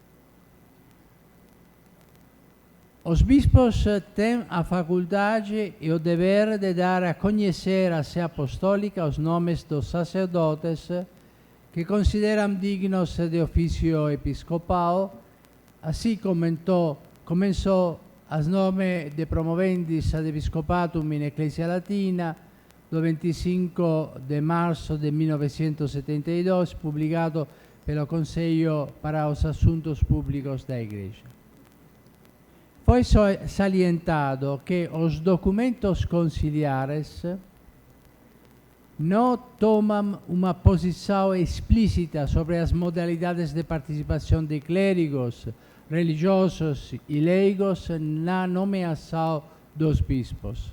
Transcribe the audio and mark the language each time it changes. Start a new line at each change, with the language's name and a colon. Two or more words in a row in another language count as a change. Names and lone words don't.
Portuguese: Os bispos têm a faculdade e o dever de dar a conhecer à Sé Apostólica os nomes dos sacerdotes que consideram dignos de ofício episcopal, assim começou as nome de promovendis ad episcopatum in Ecclesia Latina do 25 de março de 1972, publicado pelo Conselho para os Assuntos Públicos da Igreja. Foi salientado que os documentos conciliares não tomam uma posição explícita sobre as modalidades de participação de clérigos, religiosos e leigos na nomeação dos bispos.